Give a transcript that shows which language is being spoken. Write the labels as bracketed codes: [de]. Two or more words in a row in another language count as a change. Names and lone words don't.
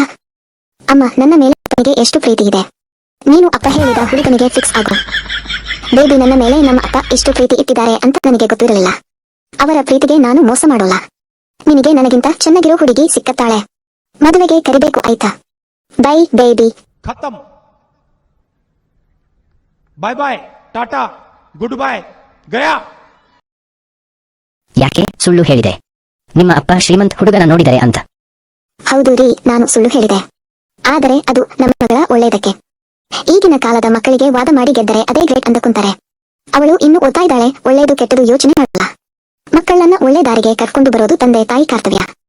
[kn] ಅಮ್ಮ, ನನ್ನ ಮೇಲೆ ಅಪ್ಪನಿಗೆ ಎಷ್ಟು ಪ್ರೀತಿ ಇದೆ. ನೀನು ಅಪ್ಪ ಹೇಳಿದ ಹುಡುಗನಿಗೆ ಫಿಕ್ಸ್ ಆಗು. ಬೇಬಿ, ನನ್ನ ಮೇಲೆ ನಮ್ಮ ಅಪ್ಪ ಎಷ್ಟು ಪ್ರೀತಿ ಇಟ್ಟಿದ್ದಾರೆ ಅಂತ ನನಗೆ ಗೊತ್ತಿರಲಿಲ್ಲ. ಅವರ ಪ್ರೀತಿಗೆ ನಾನು ಮೋಸ ಮಾಡೋಲ್ಲ. ನಿನಗೆ ನನಗಿಂತ ಚೆನ್ನಾಗಿರೋ ಹುಡುಗಿ ಸಿಕ್ಕತ್ತಾಳೆ. ಮದುವೆಗೆ ಕರಿಬೇಕು ಆಯ್ತಾ? [en] bye baby. [hi] खत्म। [en] bye bye, tata, good bye, [hi] गया। [kn] ಯಾಕೆ ಸುಳ್ಳು ಹೇಳಿದೆ? ನಿಮ್ಮ ಅಪ್ಪ ಶ್ರೀಮಂತ್ ಹುಡುಗನ ನೋಡಿದರೆ ಅಂತ. ಹೌದು ರೀ, ನಾನು ಸುಳ್ಳು ಹೇಳಿದೆ. ಆದರೆ ಅದು ನಮ್ಮ ಮಗಳ ಒಳ್ಳೆಯದಕ್ಕೆ. ಈಗಿನ ಕಾಲದ ಮಕ್ಕಳಿಗೆ ವಾದ ಮಾಡಿ ಗೆದ್ದರೆ ಅದೇ ಗ್ರೇಟ್ ಅಂದುಕೊಂತಾರೆ. ಅವಳು ಇನ್ನು ಓದ್ತಾ ಇದ್ದಾಳೆ, ಒಳ್ಳೆಯದು ಕೆಟ್ಟದು ಯೋಚನೆ ಮಾಡಲ್ಲ. ಮಕ್ಕಳನ್ನ ಒಳ್ಳೆ ದಾರಿಗೆ ಕರ್ಕೊಂಡು ಬರೋದು ತಂದೆ ತಾಯಿ ಕರ್ತವ್ಯ.